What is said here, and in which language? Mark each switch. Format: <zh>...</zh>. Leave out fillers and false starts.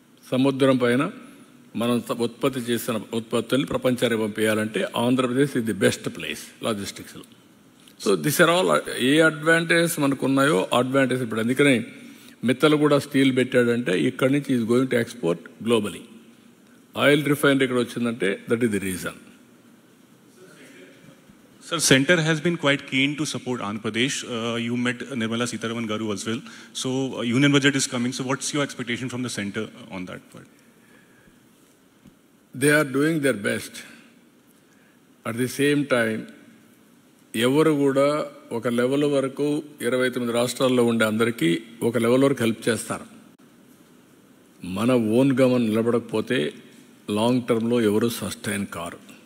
<te>సముద్రం పైన మనం ఉత్పత్తి చేసిన ఉత్పత్తుల్ని ప్రపంచానికి పంపించాలంటే ఆంధ్రప్రదేశ్ ఇది</te> <en>the best place</en> <te>లాజిస్టిక్స్లో.</te> <en>so this are all ఏ advantages</en> <te>మనకు ఉన్నాయో</te> <en>Advantage.</en> <te>ఇప్పుడు అందుకనే మిత్తలు కూడా స్టీల్ పెట్టాడంటే ఇక్కడి నుంచి</te> <en>Is going to export globally. Oil refinery</en> <te>ఇక్కడ వచ్చిందంటే</te> <en>That is the reason. Sir, Center has been quite keen to support Andhra Pradesh. You met Nirmala Sitharaman Garu as well. So union budget is coming. So what's your expectation from the Center on that part? They are doing their best. At the same time,</en> <te>ఎవరు కూడా ఒక level వరకు 29 రాష్ట్రాల్లో ఉండే అందరికీ ఒక level వరకు help చేస్తారు. మన ఓన్గా మనం నిలబడకపోతే లాంగ్ టర్మ్లో ఎవరు సస్టైన్ కారు.</te>